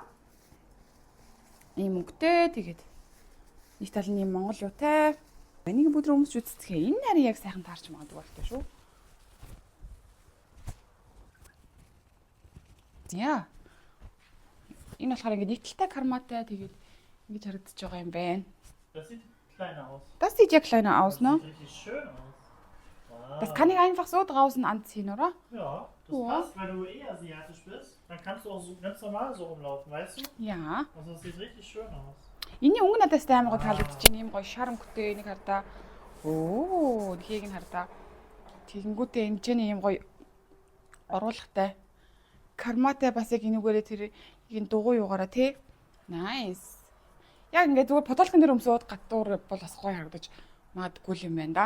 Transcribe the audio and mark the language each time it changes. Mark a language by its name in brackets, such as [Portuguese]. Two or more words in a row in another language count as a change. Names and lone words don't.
[Mongolian] Ийм өнгөтэй тэгээд нэг тал нь юм монгол юутай. Энийг бүдрэ өмсч үзтгээ. Энэ харин яг сайхан таарч магадгүй болтой шүү. Яа. Энэ болохоор ингэ нэг талтай карматай тэгээд ингэж харагдаж байгаа юм байна. [German] Das sieht kleiner aus. Das sieht ja kleiner aus, ne? Das sieht richtig schön aus. Wow. Das kann ich einfach so draußen anziehen, oder? Ja, das Ja. passt, weil du eh asiatisch bist. Dann kannst du auch so ganz normal so rumlaufen, weißt du? Ja. Also das sieht richtig schön aus. [Mongolian] Эний өнгө надаас амар гоо таалагдаж байна. Ийм гоё шар өнгөтэй энийг хардаа. Оо, дхийг нь хардаа. Тэгэнгүүтээ энэ ч ийм гоё оруулахтай. Карматай бас яг энүүгээрээ тэр энэ дугуй юугаараа тий. [English] Nice. [Mongolian] Яг ингээд зүгээр подолкон дээр өмсөд гадуур бол бас гоё харагдаж магадгүй юм байна да.